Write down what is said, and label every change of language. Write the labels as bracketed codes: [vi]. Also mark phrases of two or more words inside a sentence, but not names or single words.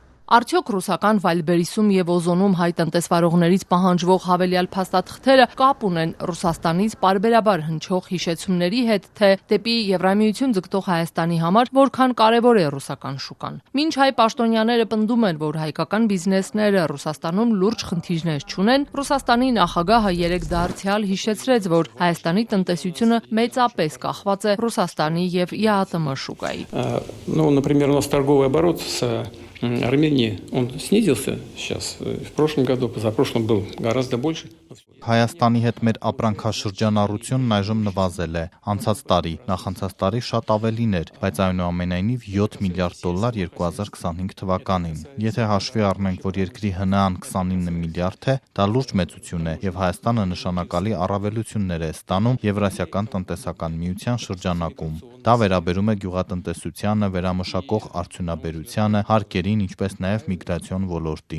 [hy] Արդյոք ռուսական Վալբերիսում եւ Օզոնում հայ տնտեսվարողներից պահանջվող հավելյալ փաստաթղթերը կապ ունեն Ռուսաստանից պարբերաբար հնչող հիշեցումների հետ, թե դեպի Եվրամիություն ձգտող Հայաստանի համար որքան կարևոր է ռուսական շուկան։ Մինչ հայ պաշտոնյաները պնդում են, որ հայկական բիզնեսները Ռուսաստանում լուրջ խնդիրներ չունեն, Ռուսաստանի նախագահը երեկ դարձյալ հիշեցրեց, որ Հայաստանի տնտեսությունը մեծապես կախված է Ռուսաստանի եւ ԵԱՏՄ շուկայի։ [ru] Например, у нас торговый оборот с Арменией, он снизился сейчас. В прошлом году, позапрошлом был гораздо больше. [hy] Հայաստանի հետ մեր ապրանքաշրջանառությունն այժմ նվազել է։ Անցած տարի, նախանցած տարի շատ ավելին էր, բայց այնուամենայնիվ $7 միլիարդ 2025 թվականին։ Եթե հաշվի առնենք, որ երկրի ՀՆԱ-ն 29 միլիարդ է, դա լուրջ մեծություն է, եւ Հայաստանը նշանակալի առավելություններ է ստանում Եվրասիական տնտեսական միության շրջանակում։ Դա վերաբերում է գյուղատնտեսությանը, վերամշակող արդյունաբերությանը, հարկերին, ինչպես նաեւ միգրացիոն ոլորտին։